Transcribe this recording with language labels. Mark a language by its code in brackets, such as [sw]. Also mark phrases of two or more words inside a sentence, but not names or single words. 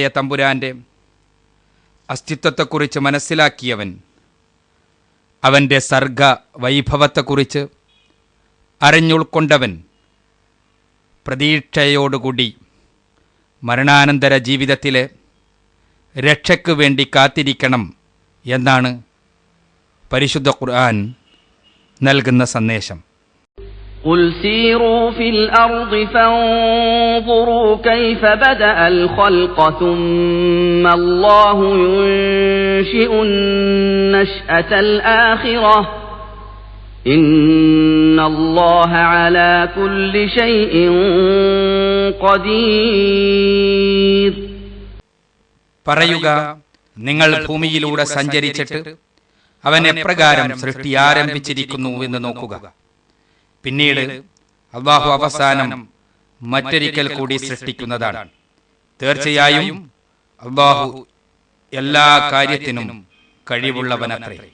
[ml] തമ്പുരാന്റെ അസ്തിത്വത്തെക്കുറിച്ച് മനസ്സിലാക്കിയവൻ അവൻ്റെ സർഗ വൈഭവത്തെക്കുറിച്ച് അറിഞ്ഞുൾക്കൊണ്ടവൻ പ്രതീക്ഷയോടുകൂടി മരണാനന്തര ജീവിതത്തിലെ രക്ഷയ്ക്ക് വേണ്ടി കാത്തിരിക്കണം എന്നാണ് പരിശുദ്ധ ഖുർആൻ നൽകുന്ന സന്ദേശം. [ar] قل سيروا في الأرض فانظروا كيف بدأ الخلق ثم الله ينشئ النشأة الآخرة إن الله على كل شيء قدير. [ml] പറയുക, നിങ്ങൾ ഭൂമിയിലൂടെ സഞ്ചരിച്ചിട്ട് അവൻ എപ്രകാരം സൃഷ്ടി ആരംഭിച്ചിരിക്കുന്നു എന്ന് നോക്കുക. പിന്നീട് അള്ളാഹു അവസാനം മറ്റൊരിക്കൽ കൂടി സൃഷ്ടിക്കുന്നതാണ്. തീർച്ചയായും അള്ളാഹു എല്ലാ കാര്യത്തിനും കഴിവുള്ളവനത്രേ.